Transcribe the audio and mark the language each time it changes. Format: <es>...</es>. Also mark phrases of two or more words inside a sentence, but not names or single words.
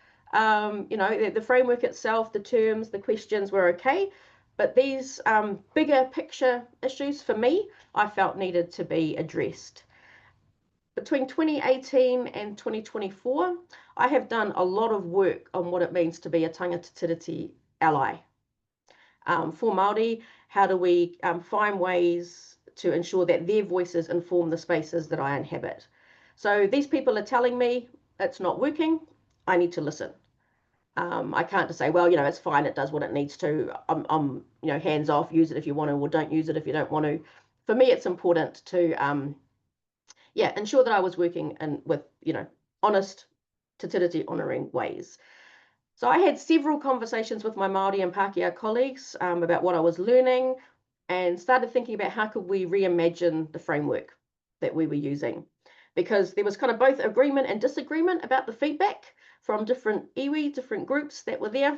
<en>The framework itself, the terms, the questions were okay, but these bigger picture issues for me, I felt needed to be addressed. Between 2018 and 2024, I have done a lot of work on what it means to be a</en> <mi>tangata tiriti</mi> <en>ally. For Māori, how do we find ways to ensure that their voices inform the spaces that I inhabit? So these people are telling me it's not working, I need to listen. I can't just say, well, it's fine, it does what it needs to. I'm hands off, use it if you want to, or don't use it if you don't want to. For me, it's important to, ensure that I was working with, honest,</en> <mi>te tiriti</mi> <en>honouring ways. So I had several conversations with my Māori and Pākehā colleagues about what I was learning, and started thinking about how could we reimagine the framework that we were using, because there was kind of both agreement and disagreement about the feedback from different iwi, different groups that were there.</en>